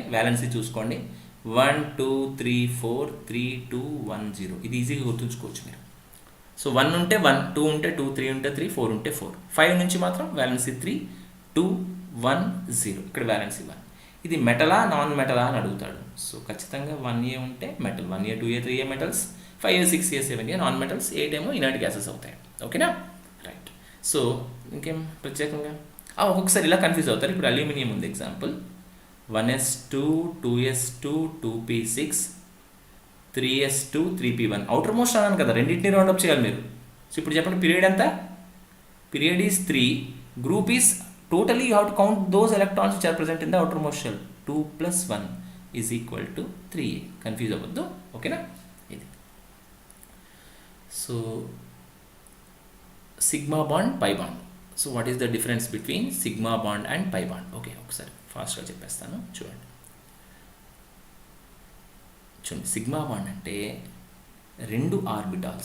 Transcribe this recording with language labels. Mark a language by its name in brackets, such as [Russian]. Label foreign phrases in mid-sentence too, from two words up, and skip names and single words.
[Telugu] వ్యాలెన్సీ చూసుకోండి 1 2 3 4 3 2 1 0. ఇది ఈజీగా గుర్తుంచుకోవచ్చు మీరు. సో 1 ఉంటే 1, 2 ఉంటే 2, 3 ఉంటే 3, 4 ఉంటే 4. 5 నుంచి మాత్రం వ్యాలెన్సీ 3 2 1 0. ఇక్కడ వ్యాలెన్సీ 1. ఇది మెటలా నాన్ మెటలా అని అడుగుతాడు. సో ఖచ్చితంగా 1a ఉంటే మెటల్, 1a 2a 3a మెటల్స్, 5a 6a 7a [English] non metals, [Telugu] 8 ఏమో [English] inert gases [Telugu] అవుతాయి. ఓకేనా? రైట్. సో ఇంకేం ప్రత్యేకంగా ఒక్కొక్కసారి ఇలా కన్ఫ్యూజ్ అవుతారు. ఇప్పుడు అల్యూమినియం ఉంది ఎగ్జాంపుల్. 1s2, 2s2, 2p6, 3s2, 3p1. [English] outer most [Telugu] అన్నాను కదా, రెండింటిని రౌండప్ చేయాలి మీరు. సో ఇప్పుడు చెప్పండి పీరియడ్ ఎంత? [English] period is [Telugu] 3. [English] group is totally you have to count those electrons which are present in the outer most shell. 2 + 1 is equal to 3a. [Telugu] కన్ఫ్యూజ్ అవ్వద్దు. ఓకేనా? ఇది సో [English] sigma bond, pi bond. so what is the difference between sigma bond and pi bond? [Telugu] ఓకే, ఒకసారి ఫాస్ట్గా చెప్పేస్తాను చూడండి. [English] sigma bond [Telugu] అంటే 2 ఆర్బిటాల్స్.